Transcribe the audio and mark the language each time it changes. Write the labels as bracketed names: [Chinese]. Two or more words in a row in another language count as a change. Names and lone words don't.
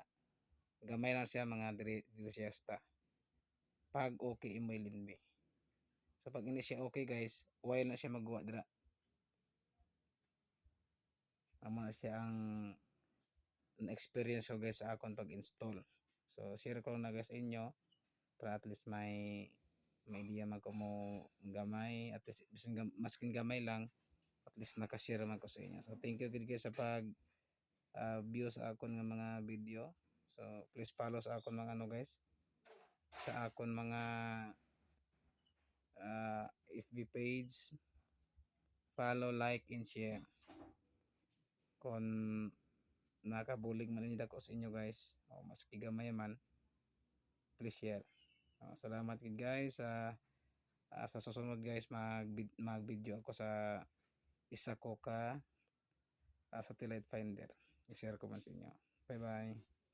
[Hiligaynon] Gamay lang siya mga diri siya pag okay imo LNB. So pag [Filipino] hindi siya [Hiligaynon] okay guys, while na siya magwa dira. Amo na siya ang experience ko guys sa akon pag-install. So share ko lang na guys inyo para [English] at least [Hiligaynon] may idea man ko mo gamay, [English] at least [Hiligaynon] maskin gamay lang, [English] at least [Hiligaynon] naka-share man ko sa inyo. So [English] thank you [Hiligaynon] guys sa pag view sa akon nga mga video. So please follow sa akon mga guys, sa akon mga FB page, [English] follow, like, and share. [Hiligaynon] Kung nakabulig man ninyo ko sa inyo guys, o maski gamay man, [English] please share. [Hiligaynon] Salamat guys. [Filipino] Sa susunod [Hiligaynon] guys, mag video ako sa isa ko ka satellite finder. I-share ko man sa inyo. [English] Bye bye.